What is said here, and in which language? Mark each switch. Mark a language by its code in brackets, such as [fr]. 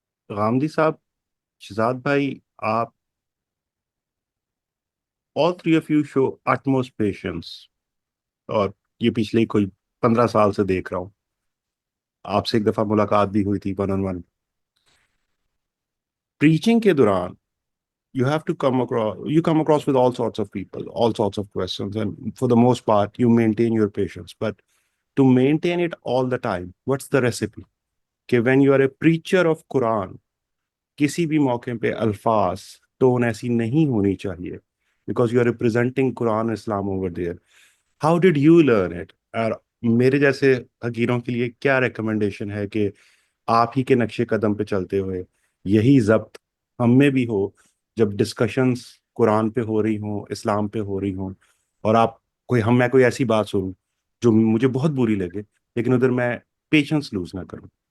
[ur] غامدی صاحب، شہزاد بھائی، آپ [en] all three of you show utmost patience، [ur] اور یہ پچھلے کوئی 15 سال سے دیکھ رہا ہوں. آپ سے ایک دفعہ ملاقات بھی ہوئی تھی 1-on-1. پریچنگ کے دوران [en] you have to come across with all sorts of people, all sorts of questions, and for the most part you maintain your patience. But to maintain it all the time, what's the recipe? کہ when you are a preacher of Quran، [ur] کسی بھی موقع پہ الفاظ tone ایسی نہیں ہونی چاہیے، [en] because you are representing Quran Islam over there. How did you learn it؟ [ur] اور میرے جیسے حقیروں کے لیے کیا ریکمنڈیشن ہے کہ آپ ہی کے نقش قدم پہ چلتے ہوئے یہی ضبط ہم میں بھی ہو، جب ڈسکشنز قرآن پہ ہو رہی ہوں، اسلام پہ ہو رہی ہوں، اور میں کوئی ایسی بات سنوں جو مجھے بہت بری لگے، لیکن ادھر میں پیشنس لوز نہ کروں.